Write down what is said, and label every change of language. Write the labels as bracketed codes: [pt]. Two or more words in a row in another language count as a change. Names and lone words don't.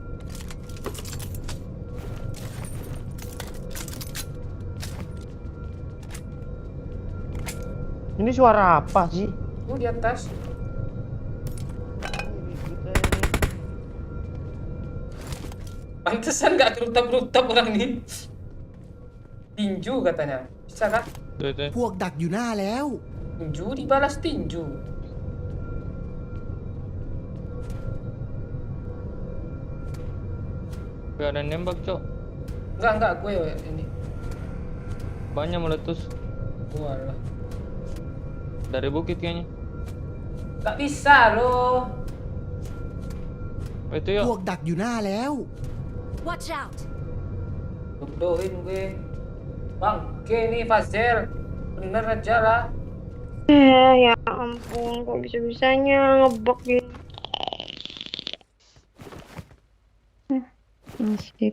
[id] Ini suara apa sih? Tuh di atas. Pantesan gak terutap-terutap orang ini. Tinju katanya. Bisa kan? Tuh. [th] พวกดักอยู่หน้าแล้ว [id] Tinju dibalas tinju. Gue ada nembak, Cok. Enggak gue ini. Banyak meletus Walah. dari bukit kayaknya. Gak bisa loh. Oh, itu yuk. [th] พวกดักอยู่หน้าแล้ว [en] Watch out! [id] Bodohin gue. Bang, oke nih Fazel. Bener aja lah. Ya ampun, kok bisa-bisanya ngebug gini. Nasib.